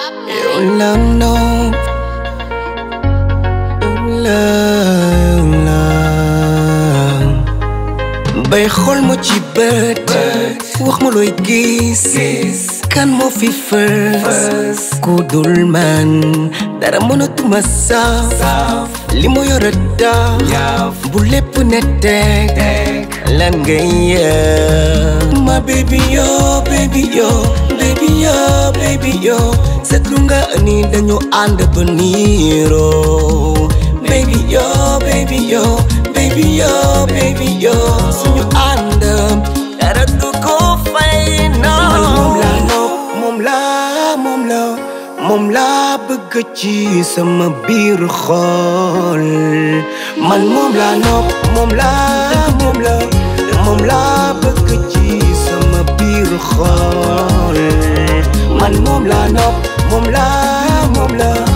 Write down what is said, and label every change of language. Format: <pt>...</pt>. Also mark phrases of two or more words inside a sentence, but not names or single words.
<en>You know,</en> <wo>bay xool ma ci bët wax ma looy gis kan moo fi fës ku dul man dara mënatuma saf li mu yore tax bu lépp ne teg lan ngay yëg ma baby yo baby yo baby yo baby yo seetlu nga ni dañu ànd ba niiroo baby yo baby yo baby yo baby yo suñu ànd dara du ko fay no moom laa bëgg ci sama biir xol man moom laa nopp moom laa bëgg ci sama biir xol man moom laa nopp moom laa</wo>